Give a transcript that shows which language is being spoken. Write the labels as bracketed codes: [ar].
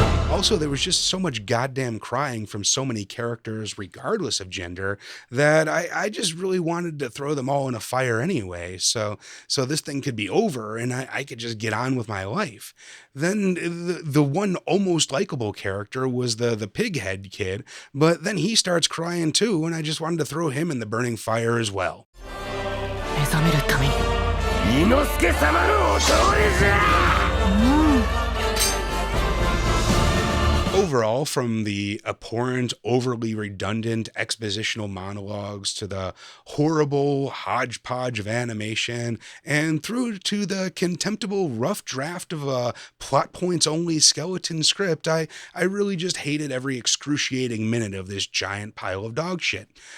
[en] also, there was just so much goddamn crying from so many characters, regardless of gender, that I just really wanted to throw them all in a fire anyway. So this thing could be over and I could just get on with my life. Then the one almost likable character was the pig head kid, but then he starts crying too, and I just wanted to throw him in the burning fire as well. [ja] 目覚めるために伊之助様のお通りじゃ。 [en] Overall, from the abhorrent, overly redundant expositional monologues to the horrible hodgepodge of animation, and through to the contemptible rough draft of a plot points only skeleton script, I really just hated every excruciating minute of this giant pile of dog shit.